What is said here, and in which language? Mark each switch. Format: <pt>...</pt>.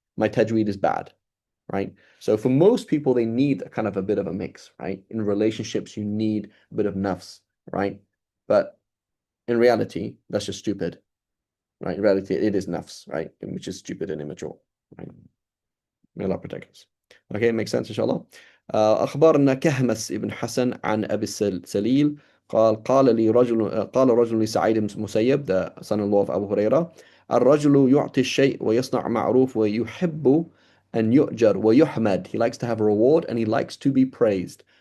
<en>My tajweed is bad, right? So for most people, they need a kind of a bit of a mix, right? In relationships, you need a bit of nafs, right? But in reality, that's just stupid, right? In reality, it is nafs, right? Which is stupid and immature, right? May Allah protect us. Okay, makes sense, inshallah.</en> <ar>أخبرنا كهمس ابن حسن عن أبي السليل قال رجل لسعيد بن مسيب,</ar> <en>the son-in-law of Abu Huraira,</en> <ar>الرجل يعطي الشيء ويصنع معروف ويحب أن يؤجر ويحمد.</ar> <en>He likes to have a reward and he likes to be praised.</en>